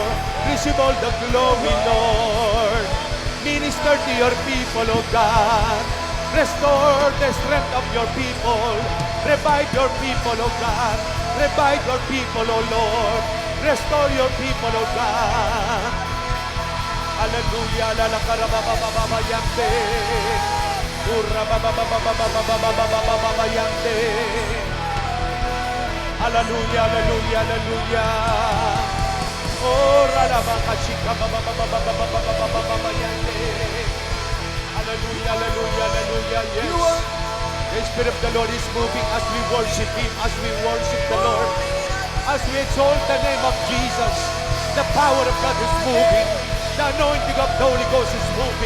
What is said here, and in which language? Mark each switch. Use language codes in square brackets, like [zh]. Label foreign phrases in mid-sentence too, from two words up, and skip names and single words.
[en] Receive all the glory, Lord. Minister to your people, oh God. Restore the strength of your people. Revive your people, oh God. Revive your people, oh Lord. Restore your people, oh God. Hallelujah. La la karababababa yante. Urababababababababababa yante. Hallelujah, hallelujah, hallelujah. Oh, ralabakashika bababababababababa yante. Hallelujah, hallelujah, hallelujah. Yes. The Spirit of the Lord is moving as we worship Him, as we worship the Lord, as we exalt the name of Jesus. The power of God is moving. The anointing of the Holy Ghost is moving.